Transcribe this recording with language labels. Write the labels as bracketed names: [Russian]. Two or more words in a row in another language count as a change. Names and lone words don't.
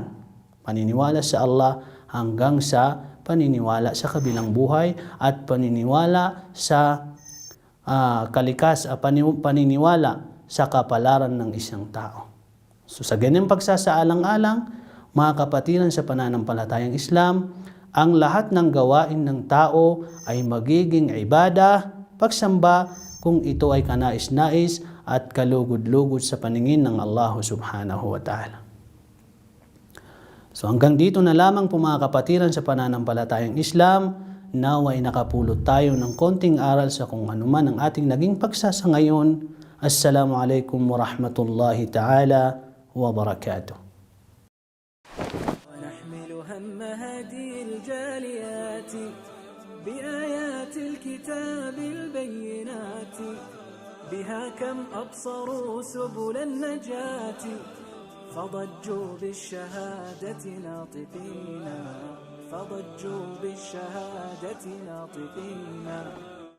[Filipino] Paniniwala sa Allah hanggang sa paniniwala sa kabilang buhay at paniniwala sa paniniwala sa kapalaran ng isang tao. So sa ganyang pagsasaalang-alang, mga kapatiran sa pananampalatayang Islam, ang lahat ng gawain ng tao ay magiging ibada, pagsamba, kung ito ay kanais-nais at kalugod-lugod sa paningin ng Allah [Arabic] سبحانه وتعالى. [Filipino] So hanggang dito na lamang po, mga kapatiran sa pananampalatayang Islam, naway nakapulot tayo ng konting aral sa kung anuman ang ating naging pagsasa ngayon [Arabic] السلام عليكم ورحمة الله تعالى وبركاته. ونحمل هم هدي الجاليات بآيات الكتاب البينات، بها كم أبصروا سبل النجاة، فضجوا بالشهادة ناطقين، فضجوا بالشهادة ناطقين.